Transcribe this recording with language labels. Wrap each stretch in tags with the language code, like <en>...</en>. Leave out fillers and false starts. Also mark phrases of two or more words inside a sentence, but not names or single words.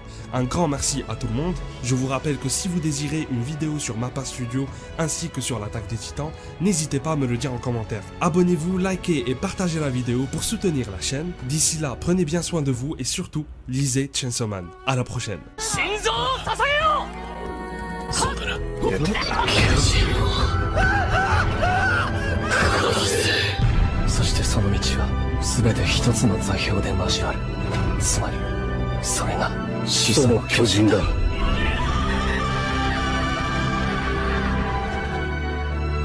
<fr>Un grand merci à tout le monde. Je vous rappelle que si vous désirez une vidéo sur Mappa Studio ainsi que sur l'attaque des titans, n'hésitez pas à me le dire en commentaire. Abonnez-vous, likez et partagez la vidéo pour soutenir la chaîne. D'ici là, prenez bien soin de vous et surtout, lisez Chainsaw Man. À la prochaine.</fr> <ja>そしてその道は全て一つの座標で交わる。つまりそれが始祖の巨人だ。</ja>